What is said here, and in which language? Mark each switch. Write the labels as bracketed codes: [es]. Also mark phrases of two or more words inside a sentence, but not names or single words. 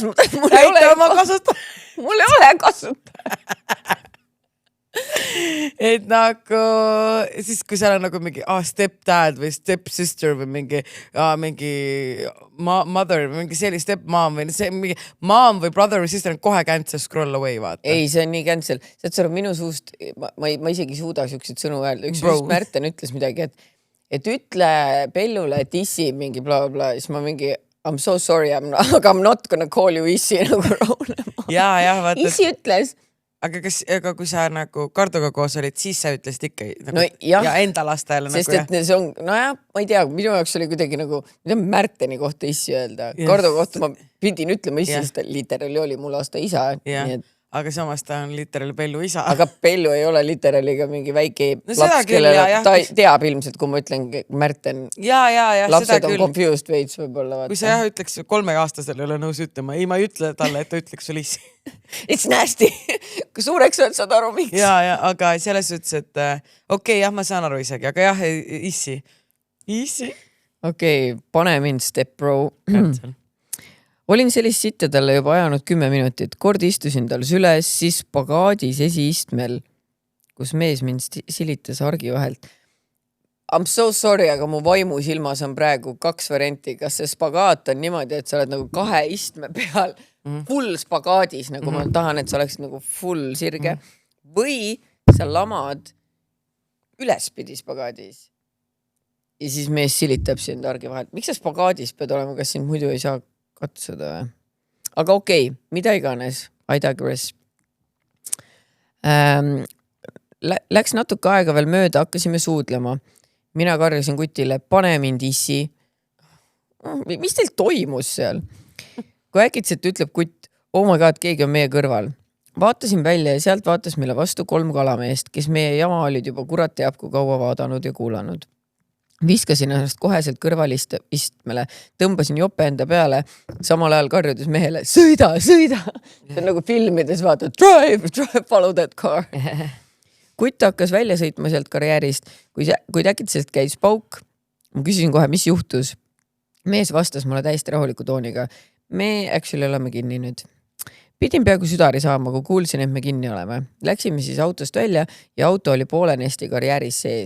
[et] Mul ei ole kasuta. Et nagu siis, kui seal on nagu mingi stepdad või stepsister või mingi mother või mingi selline stepmom või see mingi mom või brother või sister on kohe [en] cancel scroll away, [et] vaata. Ei, see on nii cancel. See on minu suust, ma isegi suuda siukseid sõnu öelda. Üks Märten ütles midagi, et ütle Pellule, et issi mingi bla bla, siis ma mingi [en] I'm so sorry, [et] aga [en] I'm not gonna call you [et] issi nagu raunema. Ja, vaata. Issi ütles. Aga kui sa nagu Kardoga koos olid, siis sa ütlesid ikka nagu, no, ja enda lastele. Sest et see on, ma ei tea, minu jaoks oli kuidagi nagu, mida Märteni kohta issi öelda. Kardo kohta ma pidin ütlema issi, sest literaali oli mul aasta isa. Nii et... Aga samas ta on literaali Pellu isa. Aga Pellu ei ole literaaliga mingi väike laps, kellele ta teab ilmselt, kui ma ütlen Märten. Ja, lapsed on confused veits võib-olla. Kui sa ütleks 3-aastasele ei ole nõus ütlema, ei, ma ei ütle talle, et ta ütleks sul issi. [en] It's nasty. [et] Kui suureks on, saad aru miks. Ja, aga selles ütles, et okei, jah, ma saan aru isegi, aga jah, issi. Issi. Okei, pane mind [en] step bro. [et] Olin sellist sitte talle juba ajanud 10 minutit. Kord istusin tal süles, siis spagaadis esiistmel, kus mees mind silitas hargi vahelt. [en] I'm so sorry, [et] aga mu vaimu silmas on praegu 2 varianti. Kas see spagaat on niimoodi, et sa oled nagu 2 istme peal full spagaadis, nagu ma tahan, et sa oleksid nagu full sirge. Või sa lamad ülespidi spagaadis. Ja siis mees silitab sind hargi vahelt. Miks sa spagaadis pead olema, kas sind muidu ei saa katsuda või? Aga okei, mida iganes. [en] I digress. [et] Läks natuke aega veel mööda, hakkasime suudlema. Mina karjusin kutile, pane mind issi. Mis teil toimus seal? Kui äkitselt ütleb kutt, [en] oh my god, [et] keegi on meie kõrval. Vaatasin välja ja sealt vaatas meile vastu 3 kalameest, kes meie jama olid juba kurat teab, kui kaua vaadanud ja kuulanud. Viskasin ennast koheselt kõrvalistmele, tõmbasin jope enda peale, samal ajal karjudes mehele, sõida! See on nagu filmides vaata, [en] drive, follow that car. [et] Kutt hakkas välja sõitma sealt karjäärist, kui äkitselt käis pauk. Ma küsisin kohe, mis juhtus. Mees vastas mulle täiesti rahuliku tooniga. Me actually oleme kinni nüüd. Pidin peaaegu südari saama, kui kuulsin, et me kinni oleme. Läksime siis autost välja ja auto oli poolenesti karjääris sees.